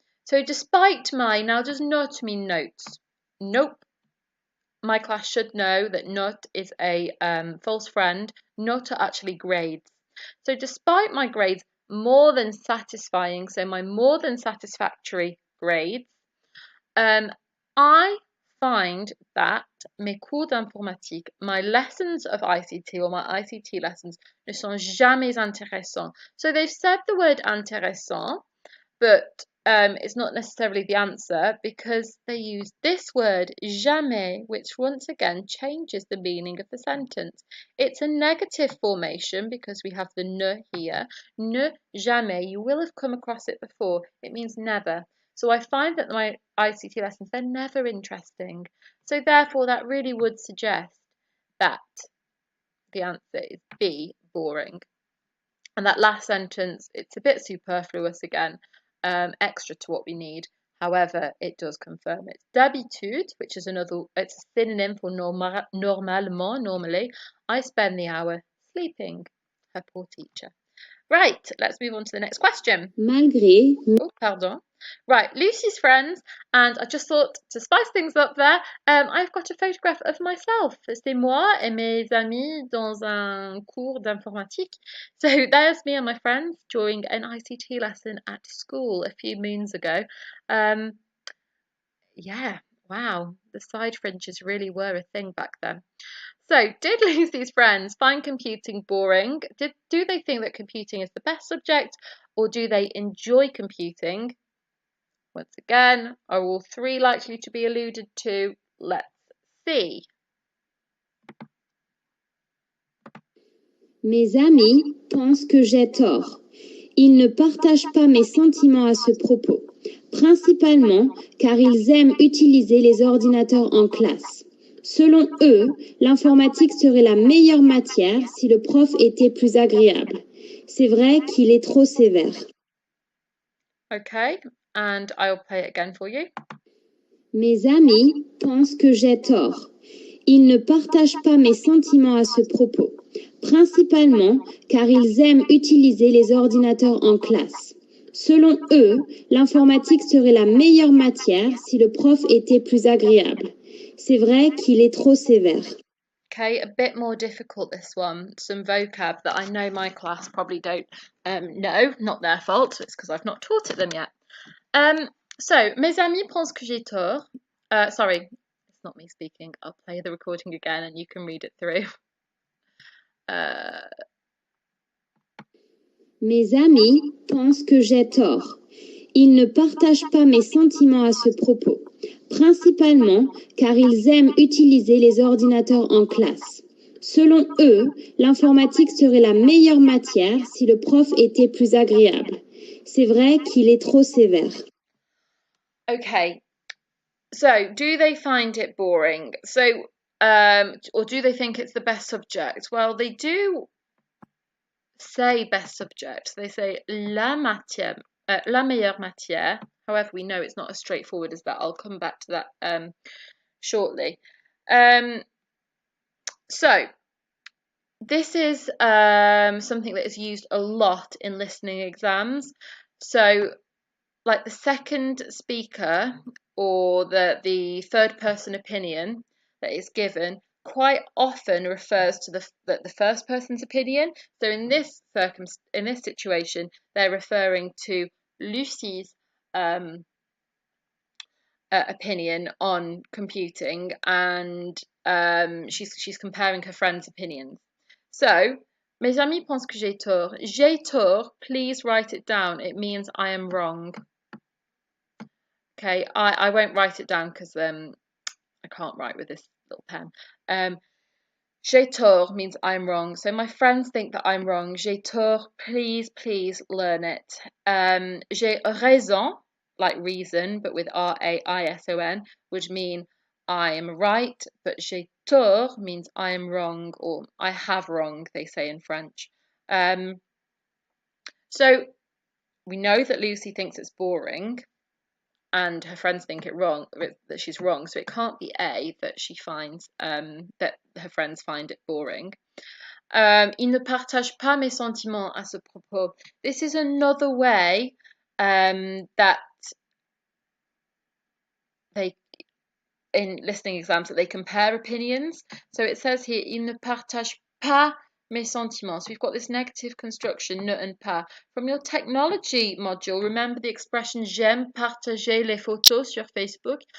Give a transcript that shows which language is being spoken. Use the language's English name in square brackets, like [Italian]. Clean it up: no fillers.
[English] So despite my now does not mean notes. Nope. My class should know that not is a false friend. Not are actually grades. So despite my grades more than satisfying, so my more than satisfactory grades, I find that [French] mes cours d'informatique, [English] my lessons of ICT or my ICT lessons [French] ne sont jamais intéressants. [English] So they've said the word intéressant, but it's not necessarily the answer because they use this word jamais, which once again changes the meaning of the sentence. It's a negative formation because we have the ne here. Ne jamais, you will have come across it before. It means never. So I find that my ICT lessons, they're never interesting. So therefore that really would suggest that the answer is B, boring. And that last sentence, it's a bit superfluous again, extra to what we need. However, it does confirm it. D'habitude, which is it's a synonym for normalement, normally. I spend the hour sleeping. Her poor teacher. Right, let's move on to the next question. [French] Malgré. [English] Oh, pardon. Right, Lucy's friends, and I just thought to spice things up there, I've got a photograph of myself. [French] C'est moi et mes amis dans un cours d'informatique. [English] So there's me and my friends during an ICT lesson at school a few moons ago. Yeah, wow, the side fringes really were a thing back then. So, did Lucy's friends find computing boring? Do they think that computing is the best subject, or do they enjoy computing? Once again, are all three likely to be alluded to? Let's see. [French] Mes amis pensent que j'ai tort. Ils ne partagent pas mes sentiments à ce propos, principalement car ils aiment utiliser les ordinateurs en classe. Selon eux, l'informatique serait la meilleure matière si le prof était plus agréable. C'est vrai qu'il est trop sévère. [English] Okay, and I'll play it again for you. [French] Mes amis pensent que j'ai tort. Ils ne partagent pas mes sentiments à ce propos, principalement car ils aiment utiliser les ordinateurs en classe. Selon eux, l'informatique serait la meilleure matière si le prof était plus agréable. C'est vrai qu'il est trop sévère. [English] Okay, a bit more difficult this one. Some vocab that I know my class probably don't know, not their fault, it's because I've not taught it them yet. [French] So, mes amis pensent que j'ai tort. [English] Sorry, it's not me speaking. I'll play the recording again and you can read it through. [French] Mes amis pensent que j'ai tort. Ils ne partagent pas mes sentiments à ce propos, principalement car ils aiment utiliser les ordinateurs en classe. Selon eux, l'informatique serait la meilleure matière si le prof était plus agréable. C'est vrai qu'il est trop sévère. [English] Okay, so do they find it boring? So, or do they think it's the best subject? Well, they do say best subject. They say [French] la matière, la meilleure matière. [English] However, we know it's not as straightforward as that. I'll come back to that shortly. So this is something that is used a lot in listening exams. So, like the second speaker or the third person opinion that is given quite often refers to the first person's opinion. So in this situation, they're referring to Lucy's opinion on computing, and she's comparing her friends' opinions. [French] So, mes amis pensent que j'ai tort. J'ai tort, [English] please write it down. It means I am wrong. Okay, I won't write it down because I can't write with this little pen. [French] J'ai tort [English] means I'm wrong. So my friends think that I'm wrong. [French] J'ai tort, [English] please learn it. [French] J'ai raison, [English] like reason, but with R-A-I-S-O-N, would mean I am right, but [French] j'ai tort [English] means I am wrong, or I have wrong, they say in French. So we know that Lucy thinks it's boring, and her friends think that she's wrong, so it can't be A, that she finds that her friends find it boring. [French] Il ne partage pas mes sentiments à ce propos. [English] This is another way that they, in listening exams, that they compare opinions. So it says here, [French] il ne partage pas mes sentiments. [English] We've got this negative construction, ne and pas. From your technology module, remember the expression [French] j'aime partager les photos sur Facebook.